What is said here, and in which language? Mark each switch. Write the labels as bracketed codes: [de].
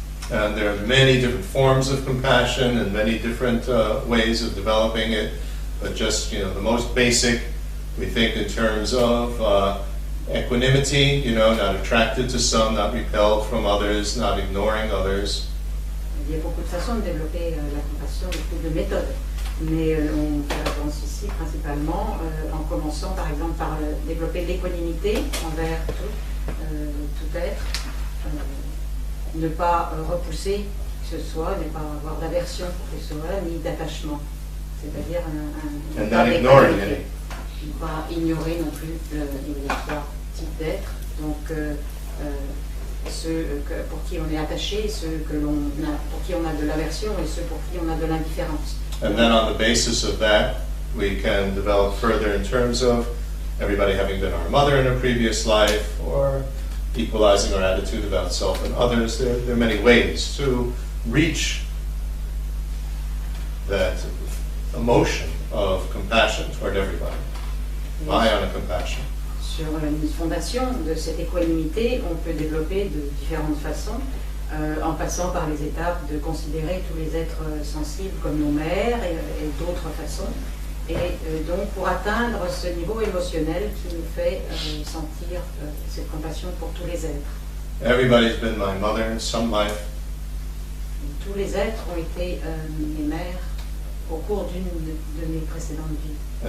[en] And there are many different forms of compassion and many different ways of developing it. But just, the most basic, we think in terms of equanimity, not attracted to some, not repelled from others, not ignoring others. [fr] Il y a beaucoup de façons de développer la compassion, beaucoup de méthodes. Mais on fait référence ici principalement en commençant par exemple par développer l'équanimité envers tout être, ne pas repousser que ce soit, ne pas avoir d'aversion pour que ce soit, ni d'attachement. C'est-à-dire [en] And not ignoring any. [fr] Ne pas ignorer non plus les trois types d'êtres. Donc ceux pour qui on est attaché, ceux pour qui on a de l'aversion et ceux pour qui on a de l'indifférence. [en] And then on the basis of that, we can develop further in terms of everybody having been our mother in a previous life, or equalizing our attitude about self and others. There are many ways to reach that emotion of compassion toward everybody. Mahayana compassion. [fr] Sur une fondation de cette équanimité, on peut développer de différentes façons, en passant par les étapes de considérer tous les êtres sensibles comme nos mères et d'autres façons. Et donc pour atteindre ce niveau émotionnel qui nous fait sentir cette compassion pour tous les êtres. [en] Everybody's been my mother in some life. [fr] Tous les êtres ont été mes mères au cours d'une de mes précédentes vies.